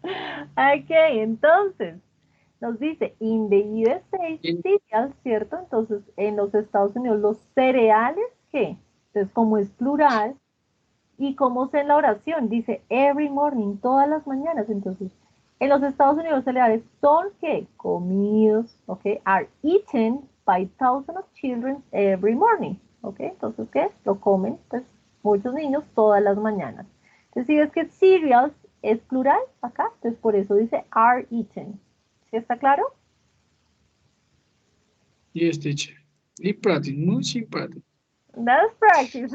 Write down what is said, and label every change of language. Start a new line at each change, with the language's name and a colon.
Spanish: Ok, entonces, nos dice,
English: in the USA, cereals,
Spanish: ¿cierto? Entonces, en los Estados Unidos, los cereales, ¿qué? Entonces, como es plural, y como es en la oración, dice
English: every morning,
Spanish: todas las mañanas. Entonces, en los Estados Unidos, cereales son, ¿qué? Comidos, ¿ok?
English: Are eaten by thousands of children every morning, ¿ok?
Spanish: Entonces, ¿qué? Lo comen, pues, muchos niños todas las mañanas. Entonces, si ves que cereals es plural acá, entonces por eso dice
English: are eaten.
Spanish: ¿Sí está claro?
English: Yes, teacher.
Spanish: Y practice, muy simpático.
English: Let's practice.